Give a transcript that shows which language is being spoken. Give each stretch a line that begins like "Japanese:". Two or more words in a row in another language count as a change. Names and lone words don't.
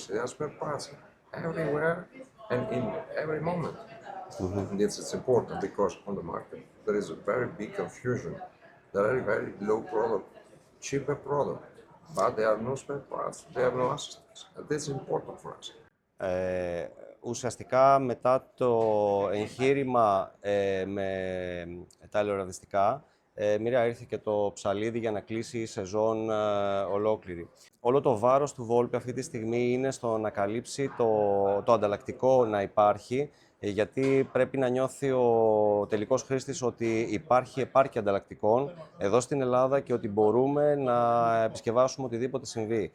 English: They have spare parts everywhere and in every moment. And it's important because on the market there is a very big confusion. There are very low product, cheaper product, but there are no spare parts, they have no assistance. And this is important for us.
Greek: Ουσιαστικά, μετά το εγχείρημα με τα ελαιοραδιστικά, μοίρα ήρθε και το ψαλίδι για να κλείσει η σεζόν ολόκληρη. Όλο το βάρος του Volpi αυτή τη στιγμή είναι στο να καλύψει το ανταλλακτικό να υπάρχει, γιατί πρέπει να νιώθει ο τελικός χρήστης ότι υπάρχει επάρκεια ανταλλακτικών εδώ στην Ελλάδα και ότι μπορούμε να επισκευάσουμε οτιδήποτε συμβεί.